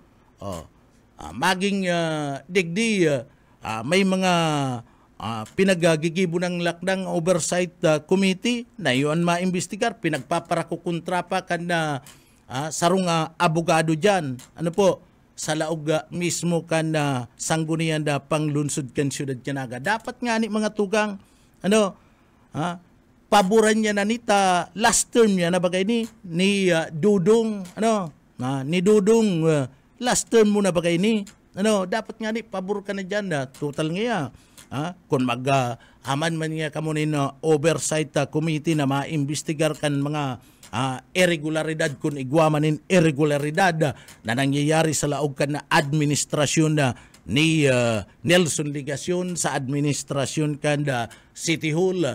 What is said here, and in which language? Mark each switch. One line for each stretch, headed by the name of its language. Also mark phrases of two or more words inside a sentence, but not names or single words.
Bikol: Maging digdi may mga pinagagigibo ng lakdang
English: oversight committee
Bikol: na yun maimbestigar. Pinagpaparakukontra pa kan na sarong abogado dyan. Ano po? Sa laog mismo kan sanggunian da panglunsod kan siyudad ka Naga. Dapat nga ni mga tugang, paboran niya na nita
English: last term
Bikol: niya na bagay ni Dudong, ni Dudong
English: last term
Bikol: mo na bagay dapat nga ni pabor ka na dyan total nga kung mag-aman man nga kamo ni
English: oversight committee
Bikol: na maimbestigar kan mga irregularidad kung igwamanin irregularidad na nangyayari sa laog kan na administrasyon ni Nelson Ligacion sa administrasyon kan City Hall.